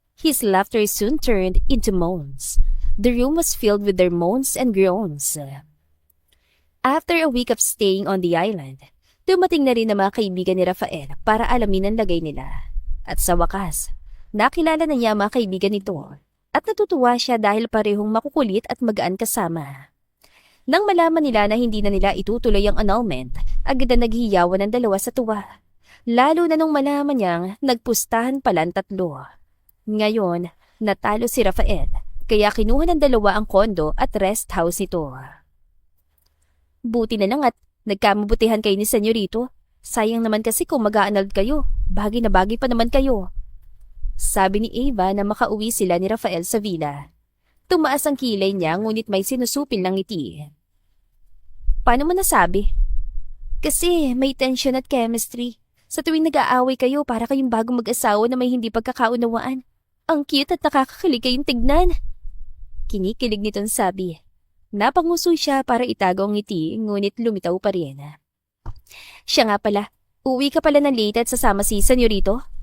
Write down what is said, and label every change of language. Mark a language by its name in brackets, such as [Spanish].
[English] His laughter soon turned into moans. The room was filled with their moans and groans. After a week of staying on the island, [Filipino] dumating na rin ang mga kaibigan ni Rafael para alamin ang lagay nila. At sa wakas, nakilala na niya ang mga kaibigan nito at natutuwa siya dahil parehong makukulit at magaan kasama. Nang malaman nila na hindi na nila itutuloy ang annulment, agad na naghiyawan ng dalawa sa tuwa. Lalo na nung malaman niyang nagpustahan pala ang 3. Ngayon, natalo si Rafael, kaya kinuha ng dalawa ang kondo at rest house nito. Buti na lang at nagkamabutihan kayo ni Senyorito. Sayang naman kasi kung mag-a-annulled kayo, bagay na bagay pa naman kayo. Sabi ni Ava na makauwi sila ni Rafael sa villa. Tumaas ang kilay niya ngunit may sinusupil ng ngiti. Paano mo nasabi? Kasi may tension at chemistry. Sa tuwing nag-aaway kayo para kayong bagong mag-asawa na may hindi pagkakaunawaan. Ang cute at nakakakilig kayong tignan. Kinikilig nitong sabi. Napanguso siya para itago ang ngiti ngunit lumitaw pa rin. Siya nga pala, uwi ka pala ng late at sasama si Senyorito?